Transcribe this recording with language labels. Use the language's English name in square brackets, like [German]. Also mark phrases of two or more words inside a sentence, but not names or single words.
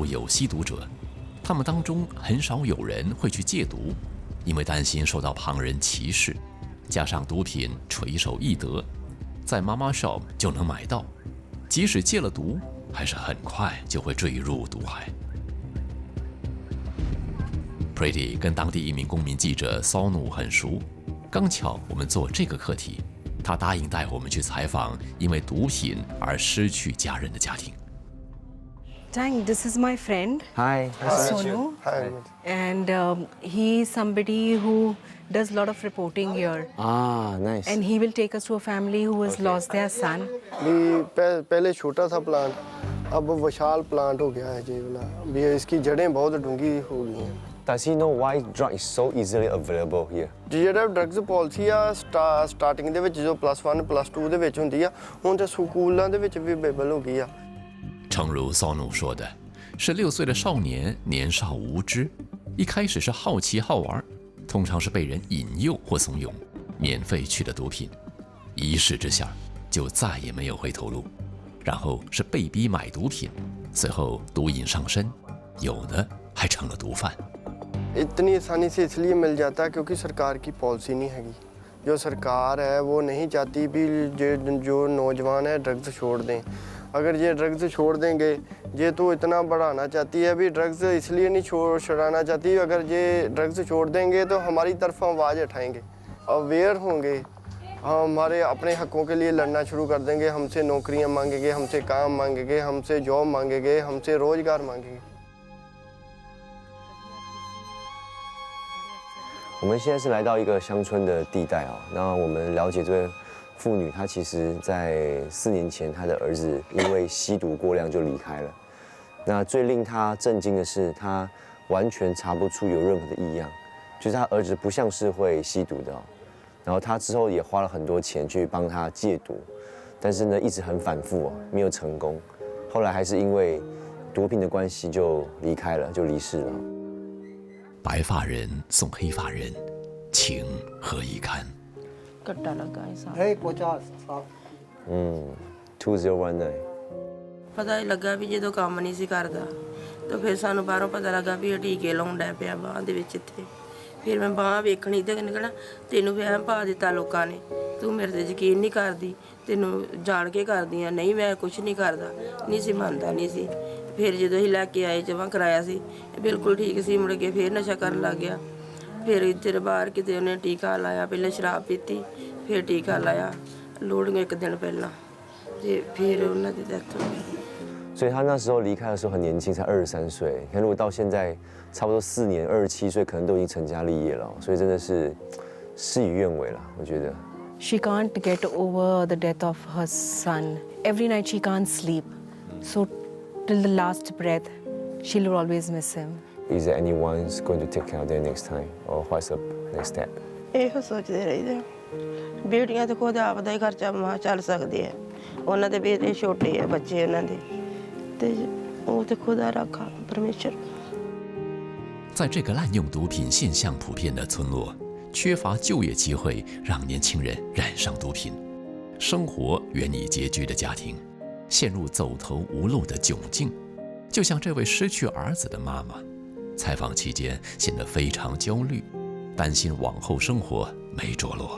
[Chinese] 有吸毒者，他们当中很少有人会去戒毒，因为担心受到旁人歧视，加上毒品垂手易得，在妈妈 shop 就能买到，即使戒了毒，还是很快就会坠入毒海。Pretty 跟当地一名公民记者骚努很熟，刚巧我们做这个课题，他答应带我们去采访因为毒品而失去家人的家庭。 [English] Tang, this is my friend. Hi. Sonu. Hi. And he is somebody who does a lot of reporting here. Ah, nice. And he will take us to a family who has lost their son. [Hindi] भी पहले छोटा था प्लांट, अब विशाल प्लांट हो गया है जी वाला। भी इसकी जड़ें बहुत डूंगी हो गई हैं। [English] Does he know why drug is so easily available here? [Punjabi] ਜਿਹੜਾ [English] drugs policy [Punjabi] ਆ ਸਟਾਰਟਿੰਗ ਦੇ ਵਿੱਚ ਜੋ +1 +2 ਦੇ ਵਿੱਚ ਹੁੰਦੀ ਆ, ਹੁਣ ਤੇ ਸਕੂਲਾਂ ਦੇ ਵਿੱਚ ਵੀ ਅਵੇਲੇਬਲ ਹੋ ਗਈ ਆ。 [Chinese] 诚如骚努说的，16岁的少年年少无知，一开始是好奇好玩，通常是被人引诱或怂恿，免费取的毒品，一试之下就再也没有回头路。然后是被逼买毒品，随后毒瘾上身，有的还成了毒贩。 [Hindi] इतनी आसानी से इसलिए मिल जाता है क्योंकि सरकार की पॉलिसी नहीं हैगी। जो सरकार है वो नहीं चाहती भी जो नौजवान है ड्रग्स छोड़ दें। अगर ये ड्रग्स छोड़ देंगे, ये तो इतना बढ़ाना चाहती है भी ड्रग्स इसलिए नहीं छुड़ाना चाहती। अगर ये ड्रग्स छोड़ देंगे तो हमारी तरफ आवाज़ उठाएंगे, अवेयर होंगे, हमारे अपने हकों के लिए लड़ना शुरू कर देंगे। हमसे नौकरियाँ मांगेंगे, हमसे काम मांगेंगे, हमसे जॉब मांगेंगे, हमसे रोज़गार मांगेंगे। [Chinese] 我们现在是来到一个乡村的地带啊，那我们了解这位妇女，她其实在4年前，她的儿子因为吸毒过量就离开了。那最令她震惊的是，她完全查不出有任何的异样，就是她儿子不像是会吸毒的哦。然后她之后也花了很多钱去帮他戒毒，但是呢一直很反复哦，没有成功。后来还是因为毒品的关系就离开了，就离世了。白发人送黑发人，情何以堪？ [Punjabi] ਕੱਟਾ ਲੱਗਾ ਹੈ ਸਾਰਾ। [Hindi] है 50 साल। 2019। [Punjabi] ਪਤਾ ਹੀ ਲੱਗਾ ਵੀ ਜਦੋਂ ਕੰਮ ਨਹੀਂ ਸੀ ਕਰਦਾ ਤਾਂ ਫਿਰ ਸਾਨੂੰ ਬਾਹਰੋਂ ਪਤਾ ਲੱਗਾ ਵੀ ਇਹ ਟੀਕੇ ਲਾਉਣ ਡਿਆ ਪਿਆ ਬਾਂਹ ਦੇ ਵਿੱਚ ਇੱਥੇ। ਫਿਰ ਮੈਂ ਬਾਂਹ ਵੇਖਣੀ ਤੇ ਨਿਕਲਣਾ ਤੈਨੂੰ ਵਹਿਮ ਪਾ ਦਿੱਤਾ ਲੋਕਾਂ ਨੇ, ਤੂੰ ਮੇਰੇ ਤੇ ਯਕੀਨ ਨਹੀਂ ਕਰਦੀ, ਤੈਨੂੰ ਜਾਣ ਕੇ ਕਰਦੀ ਆ। ਨਹੀਂ ਮੈਂ ਕੁਝ ਨਹੀਂ ਕਰਦਾ, ਨਹੀਂ ਸੀ ਮੰਨਦਾ ਨਹੀਂ ਸੀ। ਫਿਰ ਜਦੋਂ ਅਸੀਂ ਲੈ ਕੇ ਆਏ ਜਮਾਂ ਕਰਾਇਆ ਸੀ ਬਿਲਕੁਲ ਠੀਕ ਸੀ, ਮੁੜ ਕੇ ਫਿਰ ਨਸ਼ਾ ਕਰਨ ਲੱਗ ਗਿਆ। ਫਿਰ ਇੱਧਰ ਬਾਹਰ ਕਿਤੇ ਉਹਨੇ ਟੀਕਾ ਲਾਇਆ, ਪਹਿਲਾਂ ਸ਼ਰਾਬ ਪੀਤੀ ਫਿਰ ਟੀਕਾ ਲਾਇਆ ਲੋਡਿੰਗ ਇੱਕ ਦਿਨ ਪਹਿਲਾਂ ਤੇ ਫਿਰ ਉਹਨਾਂ ਦੀ ਡੈਥ ਹੋ ਗਈ। [Chinese] 所以他那时候离开的时候很年轻，才23岁。你看，如果到现在差不多4年，27岁可能都已经成家立业了，所以真的是事与愿违了。我觉得。 [English] She can't get over the death of her son. Every night she can't sleep. So till the last breath, she'll always miss him. Is there anyone who's going to take care of them next time, or what's the next step? [Punjabi] ਇਹੋ ਸੋਚਦੇ ਰਹੀਦੇ ਬੇਟੀਆਂ ਤੇ ਖੁਦ ਆਪਦਾ ਹੀ ਖਰਚਾ ਚੱਲ ਸਕਦੇ ਆ, ਉਹਨਾਂ ਦੇ ਬੇਟੇ ਛੋਟੇ ਆ ਬੱਚੇ ਉਹਨਾਂ ਦੇ ਤੇ ਉਹ ਤੇ ਖੁਦਾ ਰੱਖਾ ਪਰਮੇਸ਼ਰ। [Chinese] 在这个滥用毒品现象普遍的村落，缺乏就业机会，让年轻人染上毒品，生活远已拮据的家庭，陷入走投无路的窘境。就就像这位失去儿子的妈妈，采访期间显得非常焦虑，担心往后生活没着落。